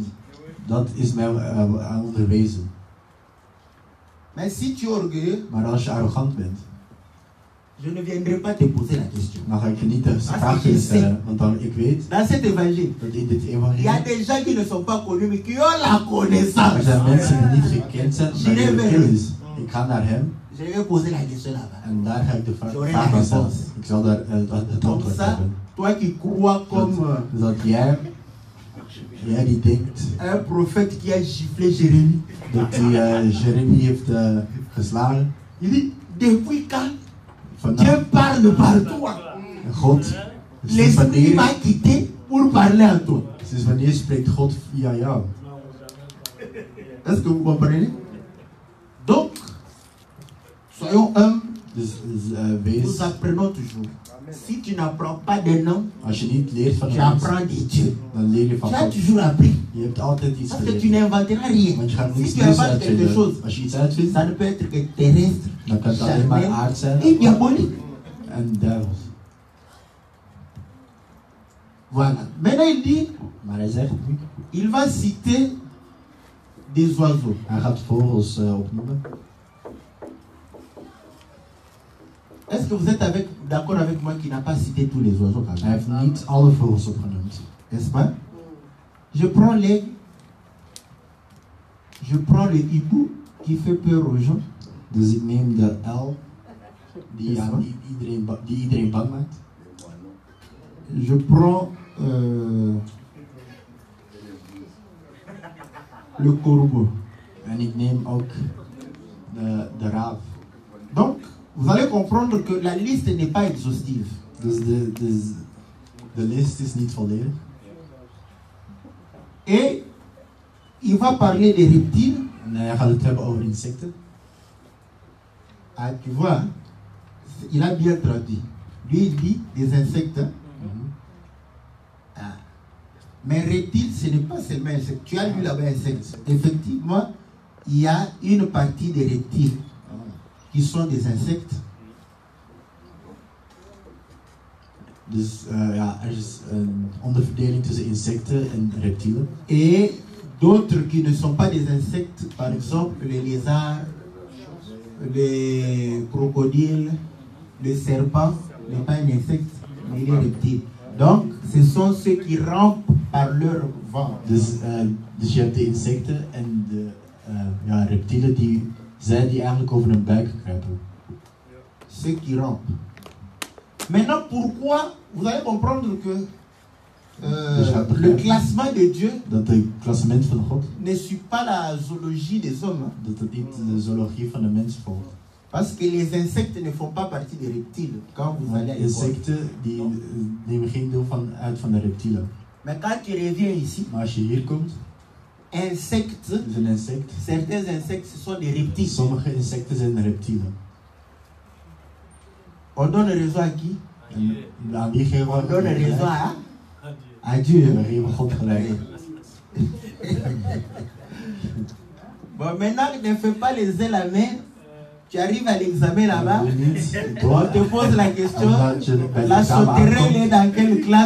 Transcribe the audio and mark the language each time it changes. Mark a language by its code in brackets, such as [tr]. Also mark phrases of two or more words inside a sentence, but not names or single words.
[nl] dat is mij onderwezen. [fr] Mais si tu es orgueilleux, [nl] Maar als je arrogant bent, [fr] je ne viendrai pas te poser la question. [nl] dan ga ik je niet de vraag kunnen stellen. Want dan, ik weet [fr] Dans cet évangile, [nl] dat in dit [fr] il y a [nl] evangelie [fr] des gens qui ne sont pas connus, mais qui ont la [nl] er [fr] connaissance. [nl] zijn mensen die niet gekend zijn, maar die hebben kennis. Ik ga naar hem [fr] Je vais poser la question là-bas. [nl] en daar ga ik de [fr] J'aurai [nl] vraag [fr] la [nl] aan stellen. [fr] réponse. [nl] Ik zal daar het [fr] Comme [nl] antwoord [fr] ça, [nl] hebben. [fr] toi qui crois comme [nl] Zodat jij die denkt [fr] un prophète qui a giflé Jérémie, [nl] dat hij Jeremie heeft geslagen. [fr] il dit, depuis quand [nl] Vandaag, [fr] Dieu parle par toi, [nl] God, sinds [fr] l'esprit [nl] wanneer, [fr] m'a quitté pour parler à toi. [nl] sinds wanneer spreekt God via jou? [fr] Est-ce que vous comprenez? Donc, soyons humbles, [nl] Dus [fr] nous [nl] wees, [fr] apprenons toujours. Si tu n'apprends pas des noms, [nl] als je niet leert van [fr] tu [nl] de mens, [fr] apprends des dieux. [nl] dan leer je van [fr] Tu as [nl] God. [fr] toujours appris. [nl] Je hebt altijd iets [fr] Parce que tu [nl] geleerd. [fr] n'inventeras rien. [nl] Want je gaat [fr] Si [nl] niets [fr] tu [nl] nieuws [fr] inventes quelque [nl] uitvinden. [fr] chose, [nl] Als je iets uitvindt, [fr] ça ne peut être que terrestre, [nl] dan kan het alleen maar [fr] charnel [nl] aard zijn [fr] et diabolique. [nl] en duivels. [fr] Voilà. Maintenant, il dit, [nl] Maar hij zegt, [fr] il va citer des oiseaux. [nl] hij gaat vogels opnoemen. [fr] Est-ce que vous êtes d'accord avec moi qu'il n'a pas cité tous les oiseaux quand [nl] Hij [fr] même? [nl] heeft niet alle vogels opgenoemd. [fr] N'est-ce pas? Je prends l'aigle. Je prends le hibou qui fait peur aux gens. [nl] Dus ik neem de uil die iedereen bang maakt. [fr] Je prends le corbeau. [nl] En ik neem ook de raaf. [fr] Donc, vous allez comprendre que la liste n'est pas exhaustive. [nl] Dus de lijst is niet volledig. [fr] Et il va parler des reptiles. [nl] En hij gaat het hebben over insecten. [fr] Ah, tu vois, il a bien traduit. Lui, il dit des insectes. Hein? Mais reptile, ce n'est pas seulement insecte. Tu as lu là-bas insecte. Effectivement, il y a une partie des reptiles qui sont des insectes. [nl] Dus ja, er is een onderverdeling tussen insecten en reptielen. [fr] Et d'autres qui ne sont pas des insectes, par exemple les lézards, les crocodiles, les serpents, n'est pas un insecte, mais il est reptile. Donc, ce sont ceux qui rampent par leur ventre. [nl] Dus je hebt de insecten en de reptielen die eigenlijk over hun buik kruipen. [fr] Ceux qui rampent. Maintenant, pourquoi? Vous allez comprendre que le classement de Dieu [nl] dat het klassement van God, [fr] ne suit pas la zoologie des hommes. [nl] dat het niet de zoologie van de mens volgt. [fr] Parce que les insectes ne font pas partie des reptiles. Quand vous allez à l'école. [nl] Insecten die nemen geen deel uit van de reptielen. [fr] Mais quand tu reviens ici, [nl] Maar als je hier komt, [fr] insectes, [nl] is een insect. [fr] certains insectes ce sont des reptiles. [nl] Sommige insecten zijn reptielen. [fr] On donne raison à qui? [nl] En aan wie geven [fr] On [nl] we [fr] donne raison [nl] gelijk? [fr] à Dieu. [nl] We geven God gelijk. [fr] Bon, maintenant, ne fais pas les ailes à main. Tu arrives à l'examen là-bas. On te pose la question. La sauterelle est dans quelle classe?